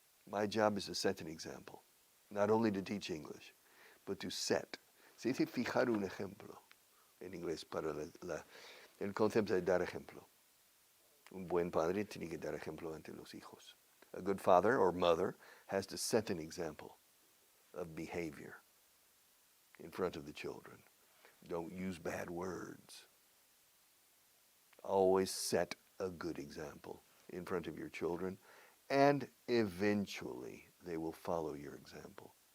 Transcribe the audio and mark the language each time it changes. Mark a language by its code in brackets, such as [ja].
[en] My job is to set an example, not only to teach English, but to set. [es] Se dice fijar un ejemplo en inglés para el concepto de dar ejemplo. Un buen padre tiene que dar ejemplo ante los hijos. [en] A good father or mother has to set an example of behavior in front of the children. Don't use bad words. Always set a good example in front of your children, and eventually they will follow your example.